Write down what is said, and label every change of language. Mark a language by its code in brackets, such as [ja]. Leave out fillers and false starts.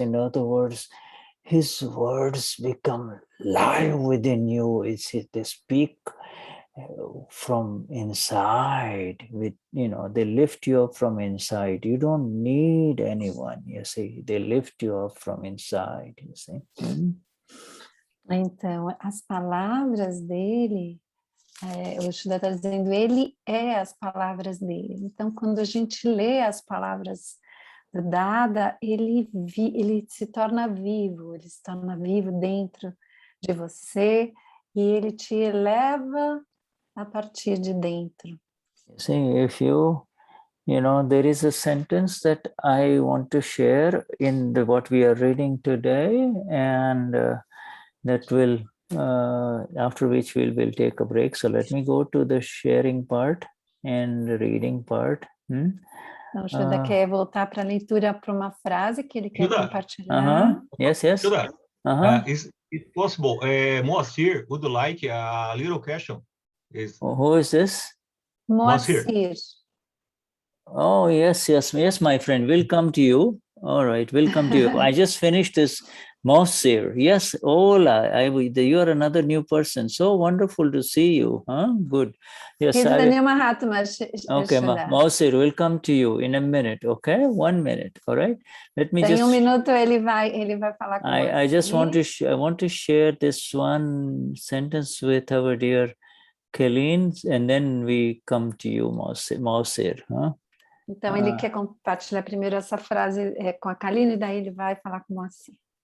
[en] In other words, his words become live within you. They speak from inside. They lift you up from inside. You don't need anyone. You see, they lift you up from inside. You see. [pt] Então, as palavras dele, o Shuddha está dizendo, ele é as palavras dele. Então, quando a gente lê as palavras do Dada, ele se torna vivo, ele se torna vivo dentro de você e ele te eleva a partir de dentro. [en] See, if there is a sentence that I want to share in what we are reading today, and that will, after which we will take a break. So let me go to the sharing part and the reading part. [pt] Então, o Shuddha quer voltar para a leitura para uma frase que ele quer compartilhar. [en] Yes. Shuddha, is it possible? Moacir would like a little question. Who is this? Moacir. Oh, yes, my friend. We'll come to you. All right, we'll come to you. I just finished this Moacir. Yes, hola. You are another new person. So wonderful to see you. Huh? Good. Yes. Okay, Moacir, we'll come to you in a minute. Okay, 1 minute. All right. Let me just. [pt] Minuto ele vai falar com [en] I just want to share this one sentence with our dear Kaline, and then we come to you, Moacir. Huh? [pt] Então, ele quer compartilhar primeiro essa frase com a Kaline, e daí ele vai falar com o Moacir.